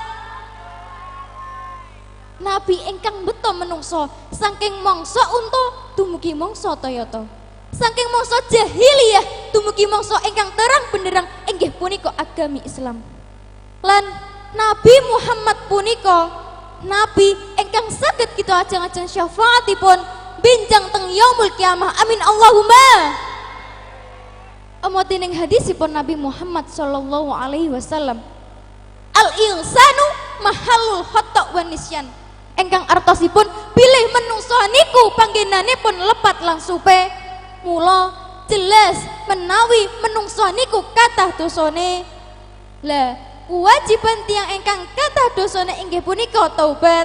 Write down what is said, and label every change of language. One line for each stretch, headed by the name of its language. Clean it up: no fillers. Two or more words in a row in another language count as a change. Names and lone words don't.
Javanese: Nabi ingkang beto menungso saking mangsa unta dumugi mangsa Toyota, saking mangsa jahiliyah dumugi mangsa ingkang terang benderang inggih punika agami Islam. Lan Nabi Muhammad punika nabi ingkang saged kita ajeng-ajeng syafaatipun benjang teng
Arabic: يوم القيامة. آمين اللهم.
Javanese: Amotining hadisipun
Arabic: نبي محمد صلى الله عليه وسلم الإنسان محل الخطأ والنسيان,
Javanese: ingkang artosipun bilih menungso niku panggenanipun lepat lan supe. Mula jelas menawi menungso niku kathah dosane. Lah kewajiban tiyang ingkang kathah dosane inggih punika taubat.